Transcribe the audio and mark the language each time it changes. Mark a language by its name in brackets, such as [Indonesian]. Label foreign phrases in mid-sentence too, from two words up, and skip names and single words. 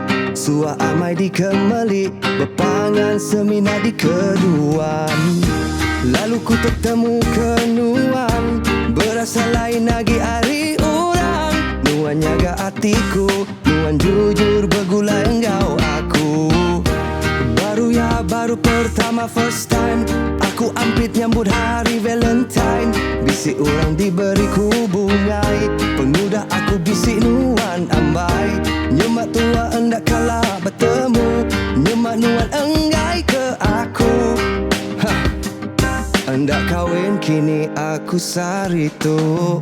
[Iban] Suah amai di kemali, berpangan semina di keduan. Lalu ku tertemu kenuan, berasa lain lagi hari orang. Nuan nyaga hatiku, nuan jujur bergulai engau aku. Baru pertama [English] first time, [Iban] aku ampit nyambut hari Valentine. Bisik orang diberiku bungai, pengudah aku bisik nuan ambai. Nyemak tua endak kalah bertemu, nyemak nuan enggai ke aku. Hendak kahwin kini aku sarito.